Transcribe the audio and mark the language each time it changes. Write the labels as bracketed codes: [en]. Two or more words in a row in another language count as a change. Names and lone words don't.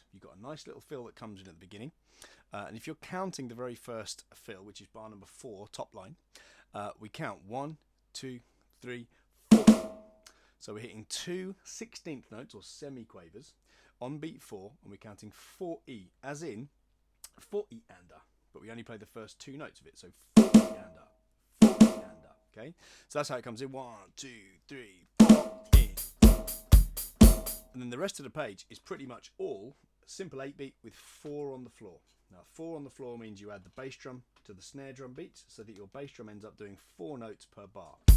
[en] You've got a nice little fill that comes in at the beginning. And if you're counting the very first fill, which is bar number 4, top line, we count 1, 2, 3, 4. So we're hitting 2 16th notes or semi-quavers on beat 4, and we're counting 4E, as in 4E ander, but we only play the first 2 notes of it, so 4E ander, 4E ander, okay? So that's how it comes in, 1, 2, 3, 4, E. And then the rest of the page is pretty much all simple 8-beat with 4 on the floor. Now 4 on the floor means you add the bass drum to the snare drum beats, so that your bass drum ends up doing 4 notes per bar.